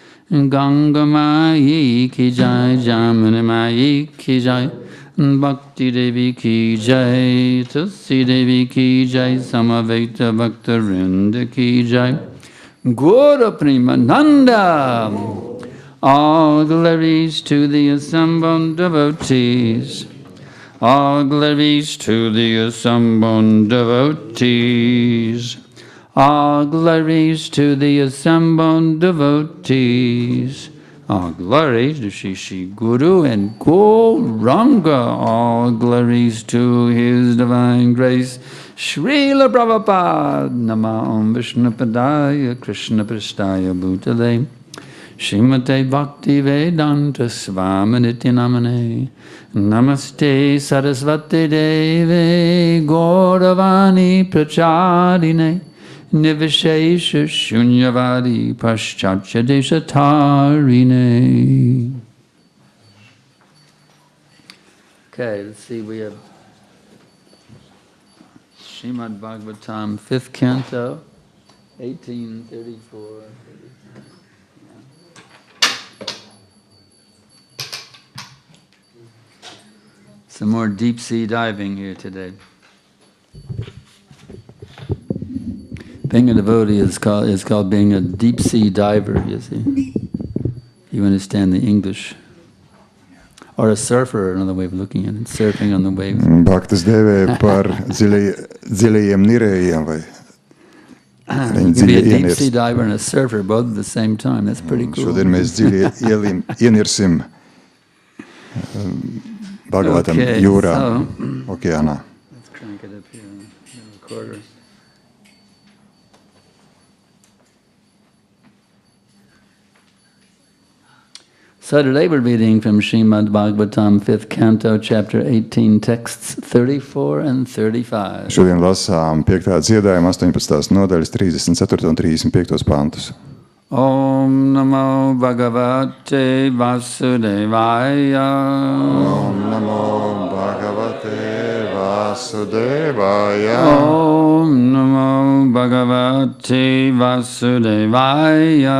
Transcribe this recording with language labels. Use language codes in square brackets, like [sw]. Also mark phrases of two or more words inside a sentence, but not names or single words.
[hi] गंगा माई की जय, जमुना माई की जय, भक्ति देवी की जय, तुलसी देवी की जय, समवेत भक्त वृन्द की जय, गौर प्रेमानन्द. [en] All glories to the assembled devotees. All glories to the assembled devotees. All glories to the assembled devotees. All glories to Shri Guru and Gauranga. All glories to His Divine Grace, Srila Prabhupada. [sa] नमः ॐ विष्णुपादाय कृष्ण प्रस्थाय भूतले श्रीमते भक्ति वेदान्त स्वामिनिति नामने नमस्ते सरस्वति देवे गौरवाणी प्रचारिणे निर्विशेष शून्यवादि पाश्चात्य देशतारिणे. [en] Okay, let's see, we have Srimad Bhagavatam, 5th canto, 1834. Some more deep sea diving here today. Being a devotee is called being a deep sea diver, you see. You understand the English. Or a surfer, another way of looking at it, surfing on the waves. [lv] Bhaktas dēvē par dziļajiem nirējiem vai [en] You can be a deep sea diver and a surfer both at the same time. That's pretty cool. [lv] Šodien mēs dziļi ienirsim Bhagavatam jūrā, okeānā. [en] Let's crank it up here on the recorder. So today we're reading from Srimad Bhagavatam, 5th canto, chapter 18, texts 34 and 35. [lv] Šodien lasām 5. dziedājuma 18. nodaļas 34 un 35 pantus. [sa] ॐ नमो भगवते वासुदेवाय. ॐ नमो भगवते वासुदेवाय. ॐ नमो भगवते वासुदेवाय.